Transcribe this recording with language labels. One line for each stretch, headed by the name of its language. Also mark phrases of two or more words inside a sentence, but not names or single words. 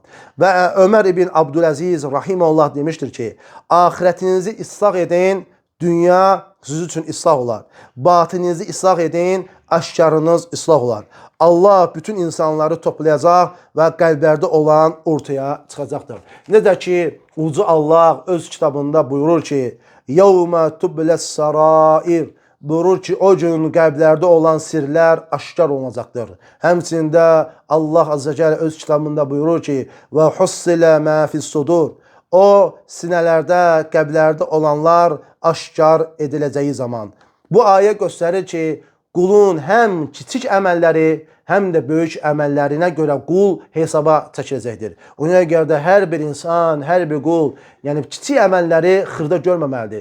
Azerbaijani: Və Ömər ibn Abdüləziz rahimehullah demişdir ki, axirətinizi islah edin, dünya siz üçün islah olar. Batininizi islah edin, aşkarınız islah olar. Allah bütün insanları toplayacaq və qəlblərdə olan ortaya çıxacaqdır. Necə ki, Uca Allah öz kitabında buyurur ki,
Arabic: يَوْمَ تُبْلَ السَّرَائِرِ
Azerbaijani: buyurur ki, o gün qəlblərdə olan sirlər aşkar olunacaqdır. Həmçində Allah
Arabic: عز وجل
Azerbaijani: öz kitabında buyurur ki,
Arabic: وَحُصِّلَ مَا فِي الصُّدُورِ
Azerbaijani: o sinələrdə, qəlblərdə olanlar aşkar ediləcəyi zaman. Bu ayə göstərir ki, qulun həm kiçik əməlləri, həm də böyük əməllərinə görə qul hesaba çəkiləcəkdir. Ona görə də hər bir insan, hər bir qul, yəni kiçik əməlləri xırda görməməlidir.